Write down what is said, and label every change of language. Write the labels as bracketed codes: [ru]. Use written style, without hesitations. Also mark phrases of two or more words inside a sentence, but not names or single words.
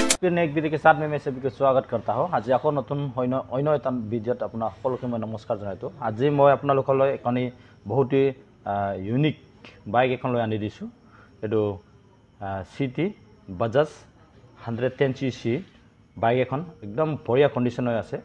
[hi] ने एक वीडियो के साथ में मैं सभी को स्वागत करता हूँ। [as] आज আকৌ নতুন অন্য এটা ভিডিঅ'ত আপোনাক সকলোকে মই নমস্কাৰ জনাইছোঁ। আজি মই আপোনালোকলৈ এখন বহুত ইউনিক বাইক এখন লৈ আনি দিছোঁ। এইটো সিটি বাজাজ 110cc বাইক এখন একদম বঢ়িয়া কণ্ডিশ্যন হৈ আছে।